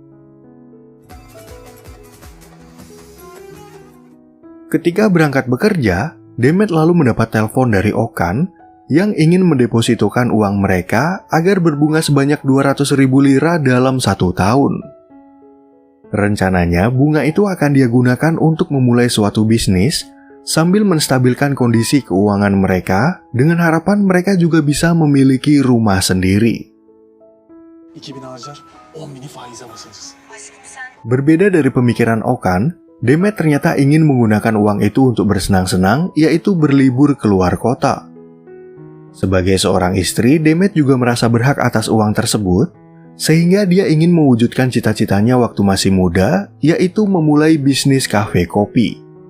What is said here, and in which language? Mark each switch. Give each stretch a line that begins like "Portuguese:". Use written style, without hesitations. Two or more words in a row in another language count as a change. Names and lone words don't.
Indonesian: Ketika berangkat bekerja, Demet lalu mendapat telepon dari Okan yang ingin mendepositokan uang mereka agar berbunga sebanyak 200.000 lira dalam 1 tahun. Rencananya bunga itu akan dia gunakan untuk memulai suatu bisnis sambil menstabilkan kondisi keuangan mereka dengan harapan mereka juga bisa memiliki rumah sendiri.
Turkish: 2000 harcar, 10.000'i faize basarız.
Indonesian: Berbeda dari pemikiran Okan, Demet ternyata ingin menggunakan uang itu untuk bersenang-senang, yaitu berlibur keluar kota. Sebagai seorang istri, Demet juga merasa berhak atas uang tersebut, sehingga dia ingin mewujudkan cita-citanya waktu masih muda, yaitu memulai bisnis kafe kopi.